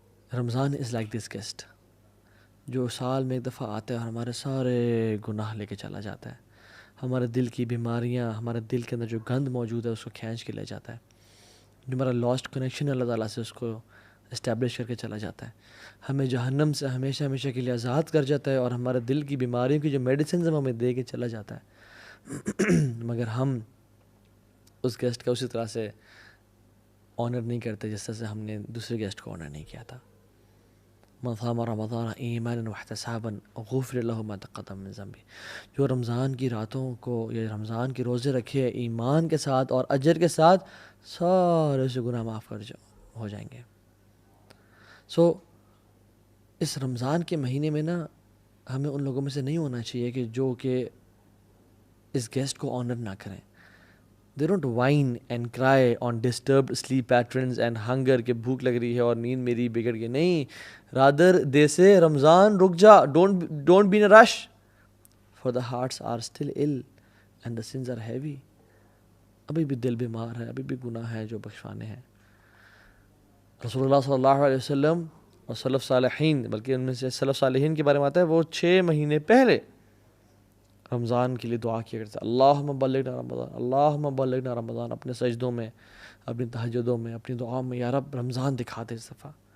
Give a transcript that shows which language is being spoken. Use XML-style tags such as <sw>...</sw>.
<ur>Ramzan</ur> <en>as like this guest</en> <ur>جو سال میں ایک دفعہ آتا ہے اور ہمارے سارے گناہ لے کے چلا جاتا ہے، ہمارے دل کی بیماریاں، ہمارے دل کے اندر جو گند موجود ہے اس کو کھینچ کے لے جاتا ہے، جو ہمارا لاسٹ کنیکشن ہے اللہ تعالیٰ سے اس کو اسٹیبلش کر کے چلا جاتا ہے، ہمیں جہنم سے ہمیشہ ہمیشہ کے لیے آزاد کر جاتا ہے، اور ہمارے دل کی بیماریوں کی جو میڈیسنز ہیں وہ ہمیں دے کے چلا جاتا ہے. مگر ہم اس گیسٹ کا اسی طرح سے آنر نہیں کرتے جس طرح سے ہم نے دوسرے گیسٹ کو آنر نہیں کیا تھا.</ur> <ar>من صام رمضان ایمانا واحتسابا غفر له ما تقدم من ذنبه.</ar> <ur>جو رمضان کی راتوں کو یا رمضان کے روزے رکھے ایمان کے ساتھ اور اجر کے ساتھ، سارے سے گناہ معاف ہو جائیں گے. سو اس رمضان کے مہینے میں نا ہمیں ان لوگوں میں سے نہیں ہونا چاہیے کہ جو کہ اس گیسٹ کو آنر نہ کریں.</ur> <en>They don't whine and cry on disturbed sleep patterns and hunger</en> <ur>کہ بھوک لگ رہی ہے اور نیند میری بگڑ گئی.</ur> <en>نہیں، rather they say</en> <ur>رمضان رک جا،</ur> <en>don't be in a rush for the hearts are still ill and the sins are heavy.</en> <ur>ابھی بھی دل بیمار ہے، ابھی بھی گناہ ہے جو بخشوانے ہیں. رسول اللہ صلی اللہ علیہ وسلم اور سلف صالحین، بلکہ ان میں سے سلف صالحین کے بارے میں آتا ہے وہ 6 مہینے پہلے رمضان کے لیے دعا کیا کرتے ہیں،</ur> <ar>اللہم بلغنا رمضان، اللہم بلغنا رمضان،</ar> <ur>اپنے سجدوں میں، اپنی تہجدوں میں، اپنی دعاؤں میں، یا رب رمضان دکھا دے اس دفعہ.</ur>